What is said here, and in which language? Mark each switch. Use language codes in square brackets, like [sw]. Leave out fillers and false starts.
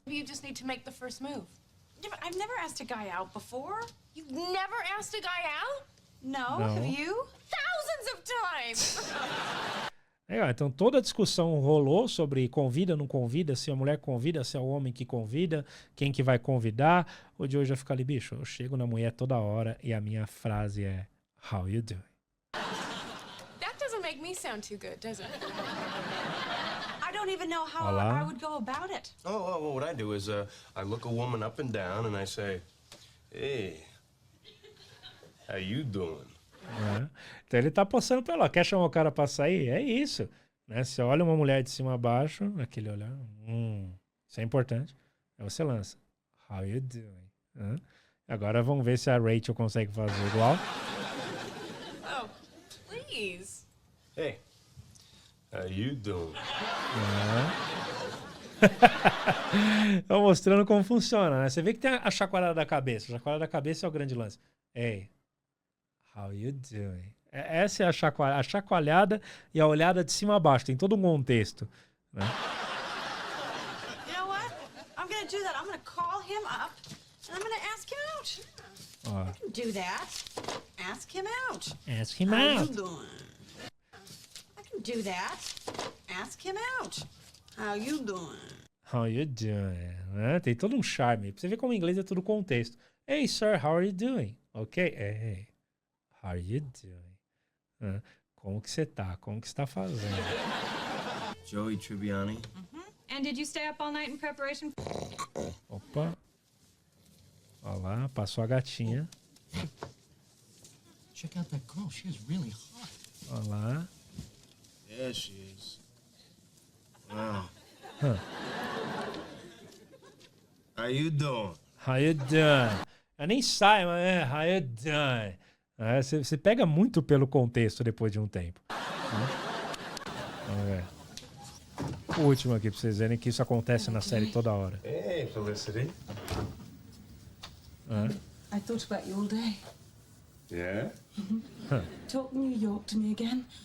[en] you just need to make the first move. Yeah, but I've never asked a guy out before. You've never asked a guy out? No, No. have you? Thousands of times! [pt] Legal, então toda a discussão rolou sobre convida, não convida, se a mulher convida, se é o homem que convida, quem que vai convidar. O Joey já fica ali, bicho, eu chego na mulher toda hora e a minha frase é [en] how you doing? That doesn't make me sound too good, does it? I don't even know how [pt] Olá. [en] I would go about it. Well, what I do is I look a woman up and down and I say, hey, how you doing? [pt] Né? Então ele tá passando pra ela, quer chamar o cara pra sair? É isso. Né? Você olha uma mulher de cima a baixo, aquele olhar, isso é importante. Aí você lança, [en] how you doing? [pt] Né? Agora vamos ver se a Rachel consegue fazer igual. [en] Oh, please. Hey, how you doing? [pt] Tô mostrando como funciona, né? Você vê que tem a chacoalhada da cabeça. A chacoalhada da cabeça é o grande lance. [en] Hey, how you doing? [pt] Essa é a chacoalhada e a olhada de cima a baixo. Tem todo um contexto. Né? [en] You know what? I'm gonna do that. I'm gonna call him up and I'm gonna ask him out. [pt] Ó, [en] I can do that. Ask him out. ask him How you out. doing? I can do that. Ask him out. How you doing? How you doing? [pt] Né? Tem todo um charme. Pra você ver como em inglês é tudo contexto. [en] Hey, sir, how are you doing? Ok? Hey, how are you doing? [pt] Né? Como que você tá? Como que você tá fazendo? Joey Tribbiani. [en] And did you stay up all night in preparation? [pt] Opa. Olha lá, passou a gatinha. [en] Check out that girl. She is really hot. [pt] Olha lá. [en] Yeah, she is. Wow. How you doing? How you doing? [pt] Ela nem sai, mas [en] how you doing? [pt] Você pega muito pelo contexto depois de um tempo. Vamos ver. O último aqui, pra vocês verem que isso acontece na série toda hora. [en] Hey, Felicity. I thought about you all day. Yeah? Talk New York to me again.